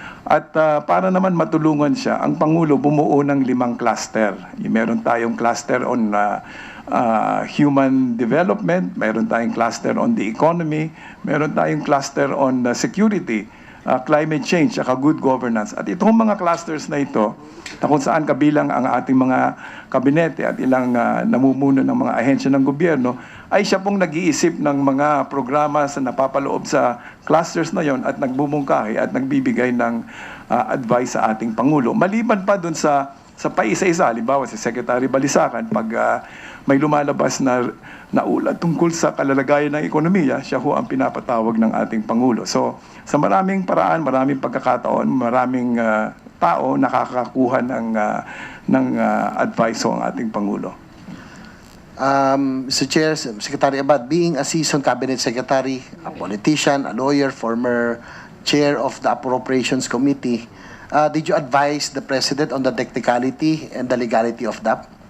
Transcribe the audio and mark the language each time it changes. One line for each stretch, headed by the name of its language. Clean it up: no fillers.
Filipino: At para naman matulungan siya, ang Pangulo bumuo ng 5 cluster. Meron tayong
English: cluster on human development,
Filipino: meron tayong
English: cluster on the economy,
Filipino: meron tayong
English: cluster on security, climate change,
Filipino: at
English: good governance.
Filipino: At itong mga clusters na ito, na kung saan kabilang ang ating mga kabinete at ilang namumuno ng mga ahensya ng gobyerno, ay siya pong nag-iisip ng mga programa sa napapaloob sa clusters na yon at nagbumungkahi at nagbibigay ng advice sa ating Pangulo. Maliban pa dun sa paisa-isa, halimbawa si Secretary Balisacan, pag may lumalabas na ulat tungkol sa kalalagayan ng ekonomiya, siya ho ang pinapatawag ng ating Pangulo. So, sa maraming paraan, maraming pagkakataon, maraming tao nakakakuha ng advice ho ang ating Pangulo.
English: Mr. Chair, Secretary Abad, being a seasoned cabinet secretary, a politician, a lawyer, former chair of the Appropriations Committee, did you advise the President on the technicality and the legality of DAP?